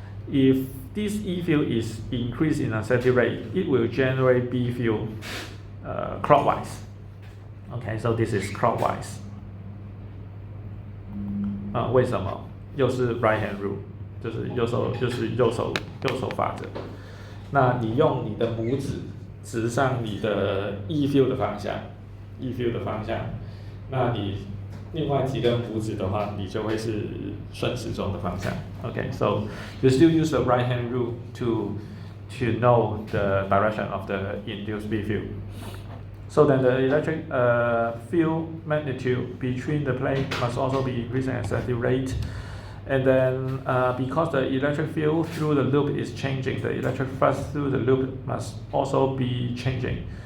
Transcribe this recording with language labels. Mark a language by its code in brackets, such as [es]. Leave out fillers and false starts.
[en] If this E field is increased in a steady rate, it will generate B field clockwise. Okay, so this is clockwise. [zh] 为什么？又是 right hand rule， 就是右手法则。那你用你的拇指指上你的 E field 的方向，那你另外几根拇指的话，你就会是顺时钟的方向。 [en] Okay, so you still use the right hand rule to know the direction of the induced B field. So then the electric field magnitude between the plate must also be increasing at a steady rate. And then because the electric field through the loop is changing, the electric flux through the loop must also be changing.